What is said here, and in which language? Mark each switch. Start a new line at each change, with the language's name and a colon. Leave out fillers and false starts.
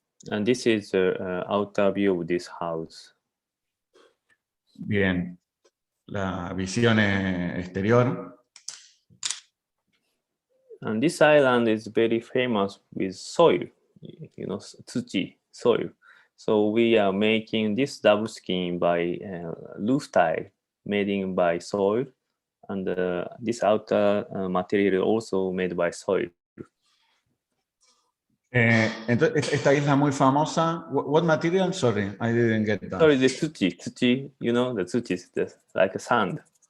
English: And this is the outer view of this house.
Spanish: Bien, la visión exterior.
English: And this island is very famous with soil, tsuchi, soil. So we are making this double skin by roof tile made by soil, and this outer material also made by soil.
Spanish: Entonces, esta isla muy famosa,
English: what material? Sorry, I didn't get that. Sorry, the tsuchi, the tsuchi is like a sand.